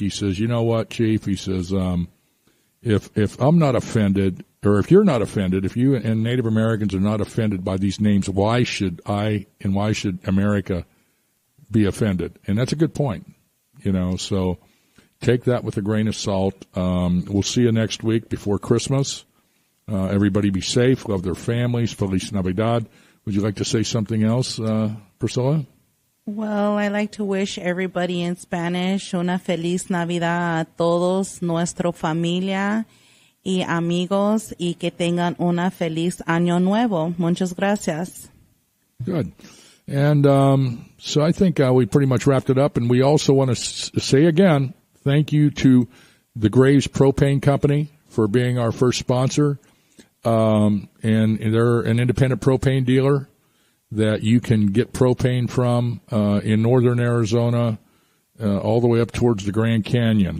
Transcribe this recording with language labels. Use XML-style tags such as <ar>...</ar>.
<en>He says, you know what, Chief? He says, if I'm not offended, or if you're not offended, if you and Native Americans are not offended by these names, why should I and why should America be offended? And that's a good point, so take that with a grain of salt. We'll see you next week before Christmas. Everybody be safe, love their families.</en> <es>Feliz Navidad.</es> <en>Would you like to say something else, Priscilla? Well, I like to wish everybody in Spanish</en> <es>una feliz Navidad a todos, nuestra familia y amigos, y que tengan una feliz año nuevo. Muchas gracias.</es> <en>Good. And so I think we pretty much wrapped it up. And we also want to say again, thank you to the Graves Propane Company for being our first sponsor. And they're an independent propane dealer that you can get propane from in northern Arizona all the way up towards the Grand Canyon.</en>